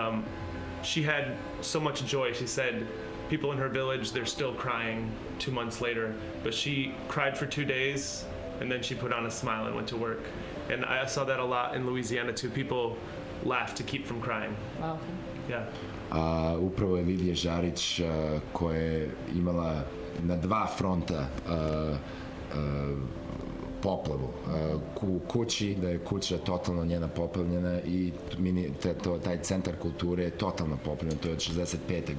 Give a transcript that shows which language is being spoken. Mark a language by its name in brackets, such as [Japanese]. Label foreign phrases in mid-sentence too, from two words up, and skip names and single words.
[English] And she had so much joy. She said people in her village, they're still crying 2 months later. But she cried for 2 days, and then she put on a smile and went to work. And I saw that a lot in Louisiana too. People laugh to keep from crying. Wow. Yeah. [Serbian] Upravo je Lidija Žarić koja je imala na dva fronta poplavu. U kući, da je kuća totalno njena poplavljena i taj centar kulture je totalno poplavljen. To je od 65.